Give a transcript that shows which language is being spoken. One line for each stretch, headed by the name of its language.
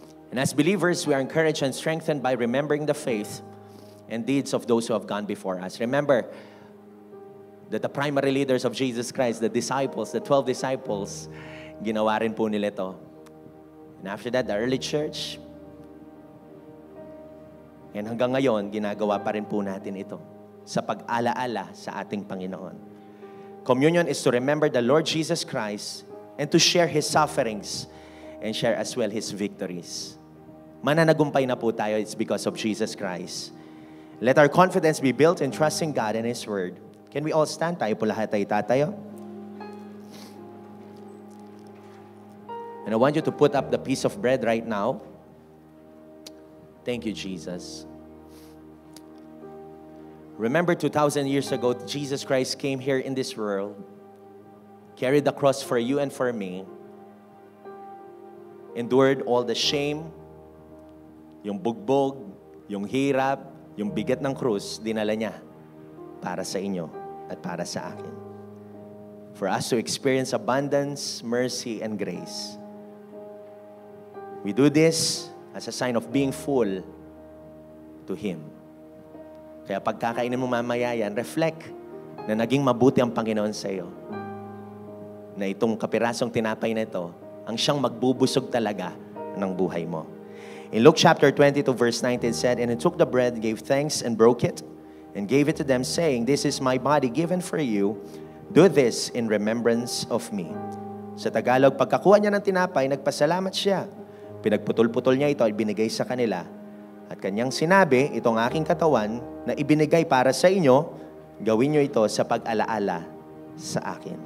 English: And as believers, we are encouraged and strengthened by remembering the faith and deeds of those who have gone before us. Remember that the primary leaders of Jesus Christ, the disciples, the 12 disciples,
Filipino: ginawa rin po nila ito.
English: And after that, the early church.
Filipino: And hanggang ngayon, ginagawa pa rin po natin ito sa pag-alaala sa ating Panginoon.
English: Communion is to remember the Lord Jesus Christ and to share His sufferings and share as well His victories.
Filipino: Mananagumpay na po tayo,
English: it's because of Jesus Christ. Let our confidence be built in trusting God and His Word. Can we all stand?
Filipino: Tayo po lahat tayo tatayo.
English: And I want you to put up the piece of bread right now. Thank you, Jesus. Remember 2,000 years ago, Jesus Christ came here in this world, carried the cross for you and for me, endured all the shame,
Filipino: yung bugbog, yung hirap, yung bigat ng krus, dinala niya para sa inyo at para sa akin.
English: For us to experience abundance, mercy, and grace. We do this as a sign of being full to Him.
Filipino: Kaya pagkakainin mo mamaya yan, reflect na naging mabuti ang Panginoon sa iyo. Na itong kapirasong tinapay na ito, ang siyang magbubusog talaga ng buhay mo.
English: In Luke chapter 22 verse 19 said, And He took the bread, gave thanks, and broke it, and gave it to them, saying, This is my body given for you. Do this in remembrance of me.
Filipino: Sa Tagalog, pagkakuha niya ng tinapay, nagpasalamat siya. Pinagputol-putol niya ito at binigay sa kanila. At kanyang sinabi, itong aking katawan na ibinigay para sa inyo, gawin niyo ito sa pag-alaala sa akin.